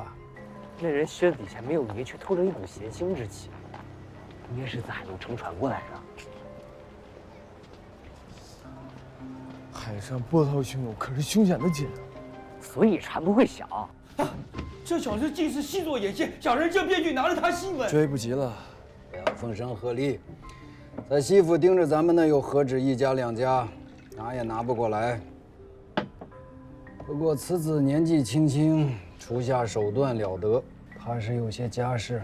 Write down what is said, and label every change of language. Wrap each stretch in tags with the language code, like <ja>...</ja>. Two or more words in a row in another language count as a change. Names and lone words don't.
<zh>那人靴子底下沒有泥，卻透着一股鹹腥之氣，應該是自海路乘船過來的。海上波濤洶湧，可是凶險的緊，所以船不會小。啊，這小子竟是細作眼線，小人這便去拿了他新聞。追不及了，不要風聲鶴唳，在西府盯着咱們的又何止一家兩家，拿也拿不過來。不過此子年紀輕輕，出下手段了得，怕是有些家世。</zh>